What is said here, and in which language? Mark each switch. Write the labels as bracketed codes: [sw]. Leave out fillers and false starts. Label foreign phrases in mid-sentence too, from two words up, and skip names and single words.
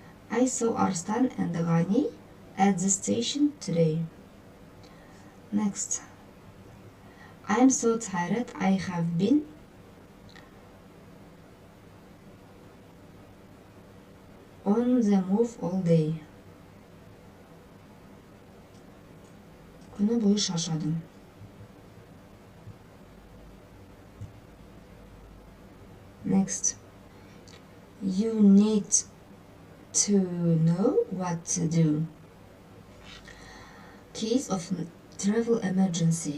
[en] I saw Arslan and Ghani at the station today. Next. I am so tired. I have been on the move all day. [kk] Күні бойы шаршадым. [en] Next. You need to know what to do. Case of travel emergency.